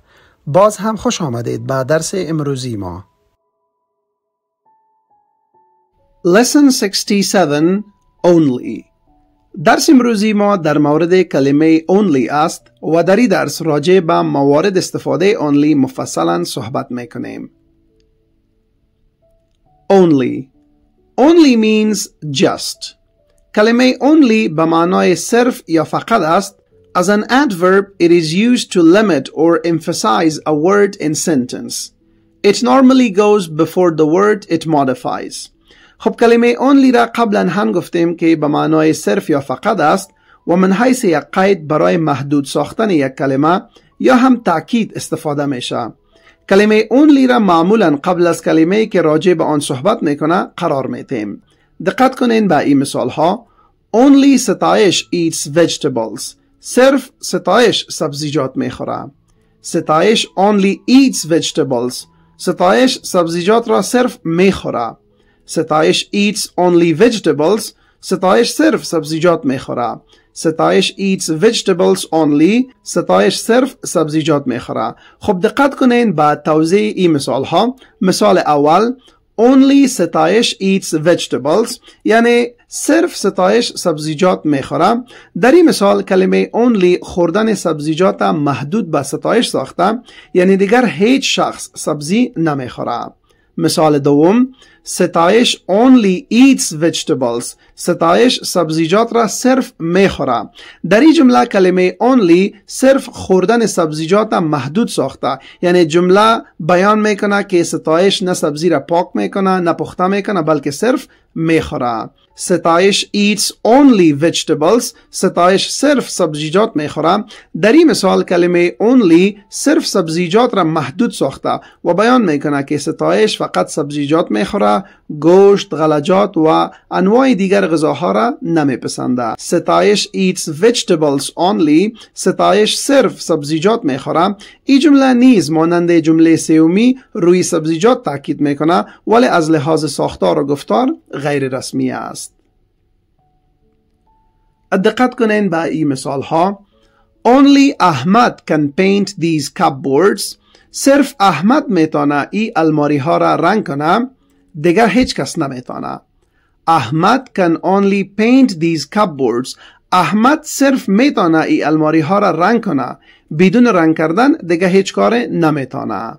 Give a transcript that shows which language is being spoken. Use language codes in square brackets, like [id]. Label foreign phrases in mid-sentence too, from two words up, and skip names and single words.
[fa] باز هم خوش آمدید به درس امروزی ما. [en] Lesson 67 Only. [fa] درس امروزی ما در مورد کلمه only است و در این درس راجع به موارد استفاده only مفصلا صحبت میکنیم. [en] Only means just. [fa] کلمه only به معنای صرف یا فقط است. [en] As an adverb, it is used to limit or emphasize a word in sentence. It normally goes before the word it modifies. [fa] خب کلمه only را قبلا هم گفتیم که به معنای صرف یا فقط است و من حیث یک قید برای محدود ساختن یک کلمه یا هم تأکید استفاده میشه. کلمه only را معمولا قبل از کلمه که راجع به آن صحبت میکنه قرار میتیم. دقت کنین به این مثال ها. [en] Only ستایش eats vegetables. [fa] صرف ستایش سبزیجات میخوره. [en] ستایش only eats vegetables. [fa] ستایش سبزیجات را صرف میخوره. [en] ستایش eats only vegetables. [fa] ستایش صرف سبزیجات میخوره. [en] ستایش eats vegetables only. [fa] ستایش صرف سبزیجات میخوره. خب دقت کنین به توضیح این مثال ها. مثال اول [en] only ستایش eats vegetables [fa] یعنی صرف ستایش سبزیجات میخوره. در این مثال کلمه only خوردن سبزیجات محدود به ستایش ساخته، یعنی دیگر هیچ شخص سبزی نمیخوره. مثال دوم ستایش [en] only eats vegetables. [fa] ستایش سبزیجات را صرف میخوره. در این جمله کلمه only صرف خوردن سبزیجات محدود ساخته، یعنی جمله بیان میکنه که ستایش نه سبزی را پاک میکنه نه پخته میکنه بلکه صرف میخوره. [en] ستایش eats only vegetables. [fa] ستایش صرف سبزیجات میخوره. در این مثال کلمه only صرف سبزیجات را محدود ساخته و بیان میکنه که ستایش فقط سبزیجات میخوره، گوشت، غلجات و انواع دیگر غذاها را نمیپسنده. [en] ستایش eats vegetables only. [fa] ستایش صرف سبزیجات میخوره. این جمله نیز مانند جمله سومی روی سبزیجات تاکید میکنه ولی از لحاظ ساختار و گفتار غیر رسمی است. دقت کنین به این مثال ها. [en] Only احمد can paint these cupboards. [fa] صرف احمد میتونه ای الماری ها را رنگ کنه، دیگر هیچ کس نمیتونه. [en] احمد can only paint these cupboards. [fa] احمد صرف میتونه ای الماری ها را رنگ کنه، بدون رنگ کردن دیگر هیچ کار نمیتونه.